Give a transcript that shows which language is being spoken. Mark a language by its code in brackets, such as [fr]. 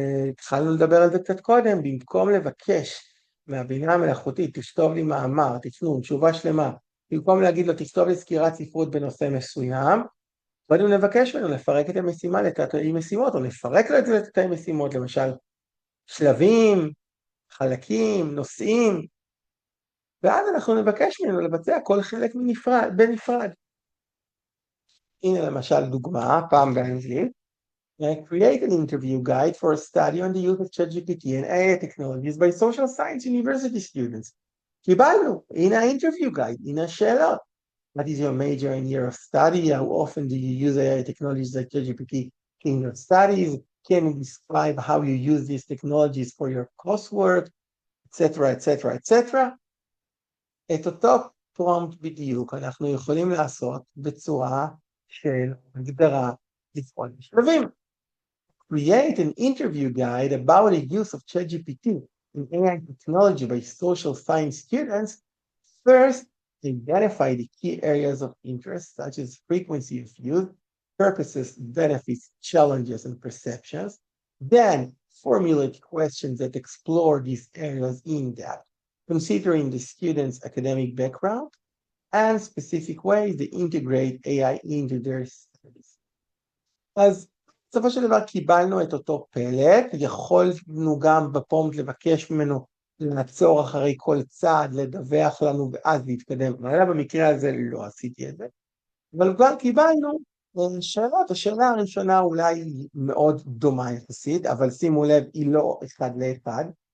[he] התחלנו לדבר על זה קצת קודם, במקום לבקש מהבינה המלאכותית, תכתוב לי מאמר, תפנו, תשובה שלמה, במקום להגיד לו, תכתוב לי סקירת ספרות בנושא מסוים, קודם נבקש ממנו לפרק את המשימה לתתי משימות, או לפרק לו את זה לתתי משימות, למשל, שלבים, חלקים, נושאים, ואז אנחנו נבקש ממנו לבצע כל חלק בנפרד. הנה למשל דוגמה, פעם באנגלית, [en] create an interview guide for a study on the use of ChatGPT and AI technologies by social science university students. [he] קיבלנו, הנה ה-interview guide, הנה השאלות. [en] What is your major and year of study? How often do you use AI technologies like ChatGPT in your studies? Can you describe how you use these technologies for your coursework, etc., etc., etc.? [he] את אותו פרומפט בדיוק אנחנו יכולים לעשות בצורה של הגדרה לפעול בשלבים. [en] Create an interview guide about the use of ChatGPT in AI technology by social science students. First, identify the key areas of interest, such as frequency of use, purposes, benefits, challenges, and perceptions. Then, formulate questions that explore these areas in depth, considering the student's academic background and specific ways they integrate AI into their studies. [he] אז בסופו של דבר קיבלנו את אותו פלט, יכולנו גם בפרומפט לבקש ממנו לעצור אחרי כל צעד, לדווח לנו ואז להתקדם. אבל במקרה הזה לא עשיתי את זה. אבל כבר קיבלנו שאלות, השאלה הראשונה אולי מאוד דומה יחסית, אבל שימו לב, היא לא אחד לאחד.